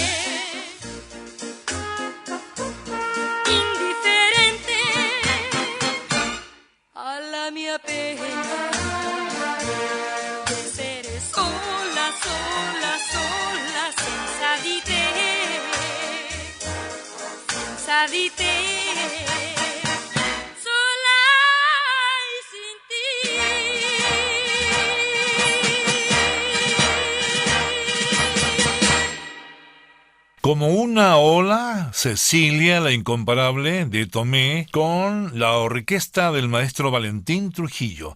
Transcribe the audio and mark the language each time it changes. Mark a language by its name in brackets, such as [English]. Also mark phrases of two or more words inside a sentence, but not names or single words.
[Italian] indifferente alla mia pena di essere sola senza di te. [Spanish] Como una ola, Cecilia, la incomparable, de Tomé, con la orquesta del maestro Valentín Trujillo.